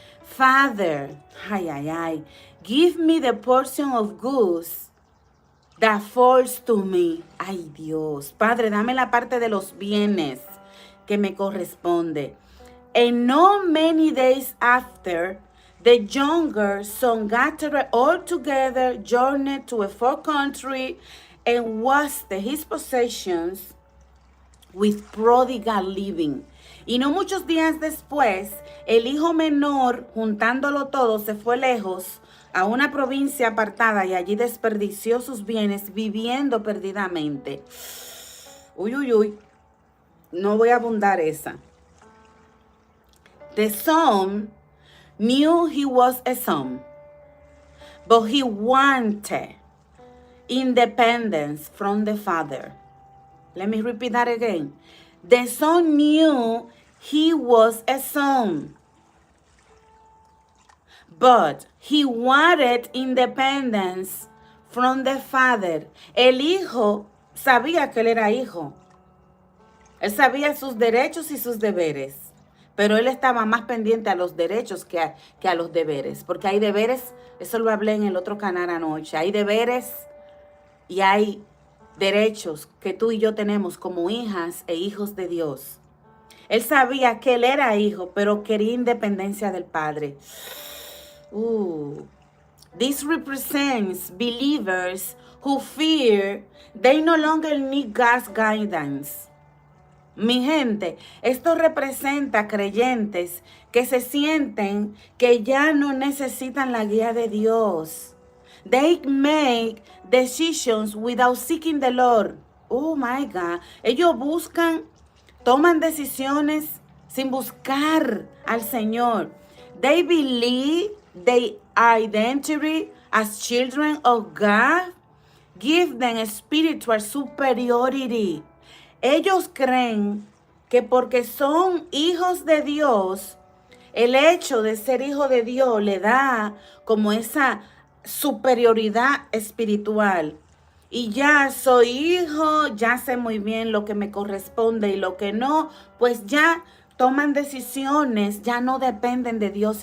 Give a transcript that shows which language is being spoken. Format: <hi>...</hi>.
<en>Father, give me the portion of goods that falls to me.</en> <es>Ay, Dios. Padre, dame la parte de los bienes que me corresponde.</es> <en>And not many days after, the younger son gathered all together, journeyed to a far country, and wasted his possessions with prodigal living.</en> <es>Y no muchos días después, el hijo menor, juntándolo todo, se fue lejos a una provincia apartada y allí desperdició sus bienes viviendo perdidamente. Uy. No voy a abundar esa.</es> <en>The son knew he was a son, but he wanted independence from the father. Let me repeat that again. The son knew he was a son, but he wanted independence from the father.</en> <es>El hijo sabía que él era hijo. Él sabía sus derechos y sus deberes, pero él estaba más pendiente a los derechos que a los deberes, porque hay deberes, eso lo hablé en el otro canal anoche, hay deberes y hay derechos que tú y yo tenemos como hijas e hijos de Dios. Él sabía que él era hijo, pero quería independencia del Padre.</es> <en>This represents believers who fear they no longer need God's guidance.</en> <es>Mi gente, esto representa creyentes que se sienten que ya no necesitan la guía de Dios.</es> <en>They make decisions without seeking the Lord. Oh my God.</en> <es>Ellos toman decisiones sin buscar al Señor. They believe their identity as children of God give them spiritual superiority. Ellos creen que porque son hijos de Dios, el hecho de ser hijo de Dios le da como esa superioridad espiritual. Y ya soy hijo, ya sé muy bien lo que me corresponde y lo que no, pues ya toman decisiones, ya no dependen de Dios.</es>